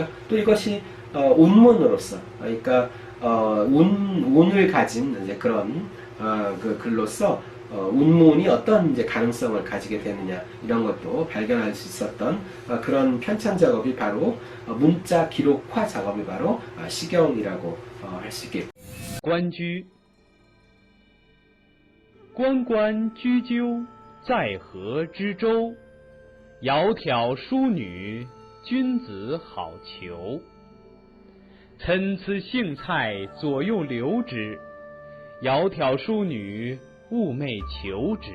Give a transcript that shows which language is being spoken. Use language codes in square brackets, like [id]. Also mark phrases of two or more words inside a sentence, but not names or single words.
[ko] 또 이것이 운문으로서, 그러니까 운을 가진 이제 그런 그 글로서 운문이 어떤 이제 가능성을 가지게 되느냐, 이런 것도 발견할 수 있었던 그런 편찬 작업이 바로 문자 기록화 작업이 바로 시경이라고 할 수 있겠습니다. [zh] 关雎，关关雎鸠， 在河之洲，窈窕淑女，君子好逑。参差荇菜，左右流之，窈窕淑女，寤寐求之。